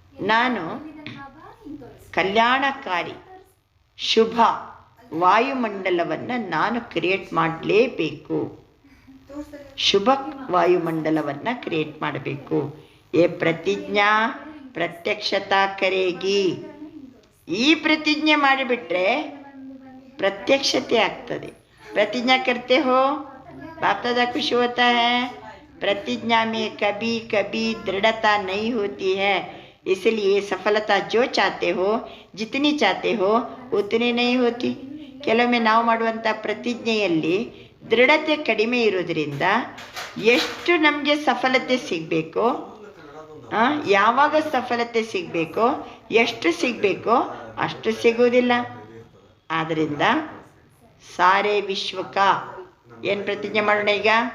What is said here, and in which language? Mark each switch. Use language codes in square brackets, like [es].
[kn] ನಾನು ಕಲ್ಯಾಣಕಾರಿ ಶುಭ ವಾಯುಮಂಡಲವನ್ನು ನಾನು ಕ್ರಿಯೇಟ್ ಮಾಡಲೇಬೇಕು, ಶುಭ ವಾಯುಮಂಡಲವನ್ನು ಕ್ರಿಯೇಟ್ ಮಾಡಬೇಕು. [hi] ಏ ಪ್ರತಿಜ್ಞಾ ಪ್ರತ್ಯಕ್ಷತಾ ಕರೇಗಿ. [kn] ಈ ಪ್ರತಿಜ್ಞೆ ಮಾಡಿಬಿಟ್ರೆ ಪ್ರತ್ಯಕ್ಷತೆ ಆಗ್ತದೆ. [hi] प्रतिज्ञा करते हो, बाप दादा खुश होता है. प्रतिज्ञा में कभी कभी दृढ़ता नहीं होती है, इसलिए सफलता जो चाहते हो, जितनी चाहते हो उतनी नहीं होती. [kn] ಕೆಲವೊಮ್ಮೆ ನಾವು ಮಾಡುವಂಥ ಪ್ರತಿಜ್ಞೆಯಲ್ಲಿ ದೃಢತೆ ಕಡಿಮೆ ಇರೋದ್ರಿಂದ ಎಷ್ಟು ನಮಗೆ ಸಫಲತೆ ಸಿಗಬೇಕೋ, ಯಾವಾಗ ಸಫಲತೆ ಸಿಗಬೇಕೋ, ಎಷ್ಟು ಸಿಗಬೇಕೋ ಅಷ್ಟು ಸಿಗೋದಿಲ್ಲ. ಆದ್ದರಿಂದ ಸಾರೆ ವಿಶ್ವಕ ಏನು ಪ್ರತಿಜ್ಞೆ ಮಾಡೋಣ ಈಗ?